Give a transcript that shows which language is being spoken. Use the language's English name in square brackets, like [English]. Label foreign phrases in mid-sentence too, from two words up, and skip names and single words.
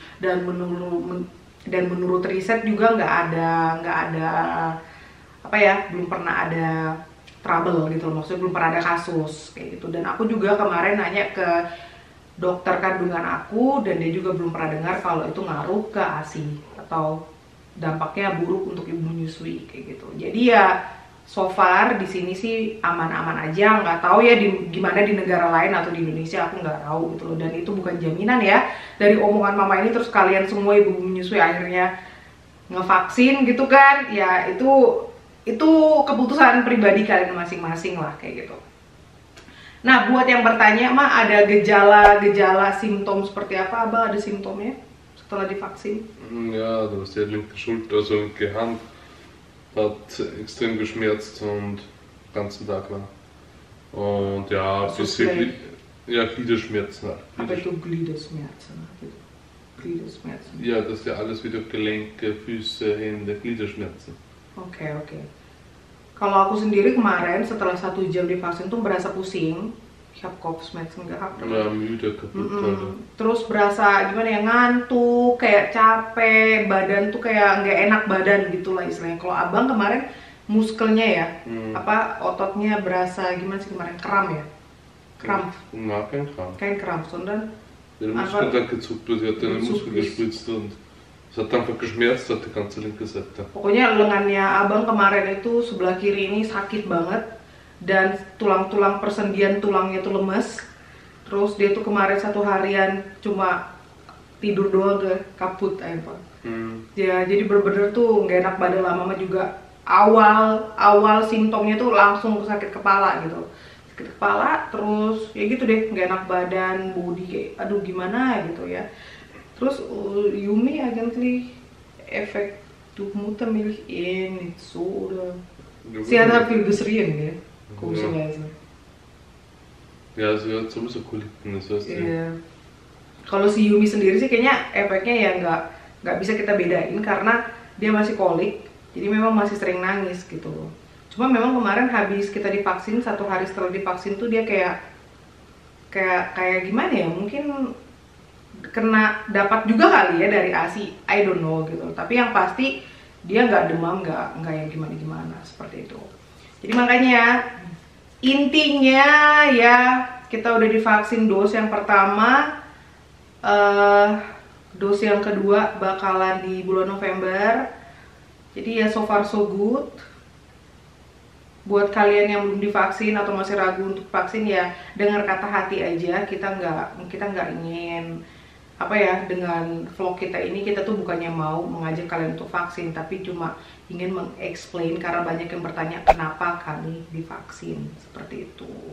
[Indonesian] Dan menurut riset juga nggak ada apa ya, belum pernah ada trouble gitu, maksudnya belum pernah ada kasus kayak gitu. Dan aku juga kemarin nanya ke dokter kandungan aku, dan dia juga belum pernah dengar kalau itu ngaruh ke ASI atau dampaknya buruk untuk ibu menyusui kayak gitu. Jadi ya [English] so far [Indonesian] di sini sih aman-aman aja, nggak tahu ya gimana di negara lain atau di Indonesia, aku nggak tahu gitu loh. Dan itu bukan jaminan ya dari omongan mama ini terus kalian semua ibu menyusui akhirnya ngevaksin gitu kan, ya itu keputusan pribadi kalian masing-masing lah kayak gitu. Nah buat yang bertanya mah ada gejala simptom seperti apa, Abang ada simptomnya setelah divaksin? [German] Ja, das ist die linke Schulter, also linke Hand. Hat extrem geschmerzt und den ganzen Tag lang. Und ja, Also bisschen ja, Gliederschmerzen. [Indonesian] Apa itu Gliederschmerzen? Gliederschmerzen. [German] Ja, das ist ja alles wieder Gelenke, Füße, Hände, Gliederschmerzen. [Indonesian] Oke. Kalau aku sendiri kemarin setelah 1 jam divaksin tuh berasa pusing. [German] Ich hab Kopfschmerzen gehabt. Ja, müde, kaputt. [Indonesian] Terus berasa gimana ya, ngantuk, kayak capek, badan tuh kayak nggak enak badan gitu lah istilahnya. Kalau Abang kemarin muskelnya ya, ototnya berasa gimana sih kemarin, kram ya? Kram? [German] Na, kein Kram. Kein Kram, sondern Der Muskel hat gezuckt, sie hat den Muskel gespritzt und es hat einfach geschmerzt, hat die ganze linke Seite. [Indonesian] Pokoknya lengannya Abang kemarin itu sebelah kiri ini sakit banget. Dan tulang-tulang persendian tulangnya tuh lemes. Terus dia tuh kemarin 1 harian cuma tidur doang kaput apa. Ya jadi bener-bener tuh nggak enak badan lah. Mama juga awal simptomnya tuh langsung sakit kepala gitu. Sakit kepala terus ya gitu deh, nggak enak badan, body kayak aduh gimana gitu ya. [German] Terus Yumi eigentlich Effekt durch Muttermilch nicht so oder sie hat halt viel geschrien ya. Komischerweise. Ya, sie hat sowieso Koliten, das heißt [English] yeah. [Indonesian] Kalau si Yumi sendiri sih kayaknya efeknya ya nggak bisa kita bedain karena dia masih kolik, jadi memang masih sering nangis gitu loh. Cuma memang kemarin habis kita divaksin, 1 hari setelah divaksin tuh dia kayak gimana ya, mungkin kena dapat juga kali ya dari ASI, [English] I don't know gitu. [Indonesian] Tapi yang pasti dia nggak demam, nggak yang gimana seperti itu. Jadi makanya intinya ya kita udah divaksin dos yang pertama, dos yang kedua bakalan di bulan November. Jadi ya [English] so far so good. [Indonesian] Buat kalian yang belum divaksin atau masih ragu untuk vaksin ya dengar kata hati aja. Kita nggak ingin apa ya, dengan vlog kita ini kita tuh bukannya mau mengajak kalian untuk vaksin, tapi cuma ingin mengeksplain karena banyak yang bertanya kenapa kami divaksin seperti itu.